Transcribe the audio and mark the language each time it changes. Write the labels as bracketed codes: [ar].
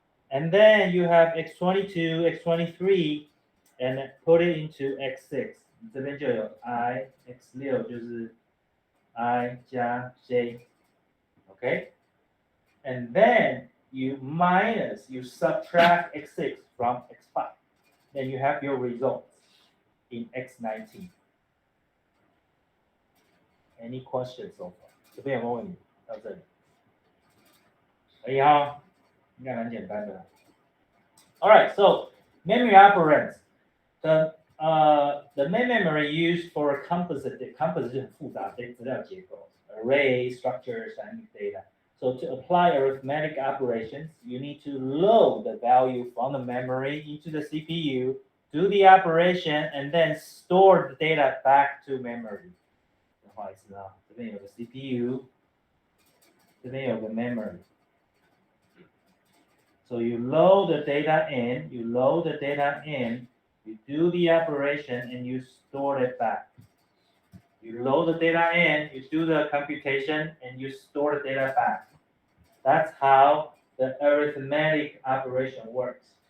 [en] and then you have X22 X23 and put it into X6 [zh] 这边就有 I X6 就是 I 加 J [en] okay and then you subtract X6 from X5 then you have your results in X19. Any questions so far? [zh] 这边有没有问题？到这里，可以哈，应该蛮简单的。 [en] All right, so memory operands. The main memory used for composite [zh] 就很复杂的资料结构 [en] ，array, structures, and data. So to apply arithmetic operations, you need to load the value from the memory into the CPU, do the operation, and then store the data back to memory. [zh] 不好意思啊，这边有个 CPU， 这边有个 memory. [en] So you load the data in, you do the operation, and you store it back. You load the data in, you do the computation, and you store the data back. That's how the arithmetic operation works.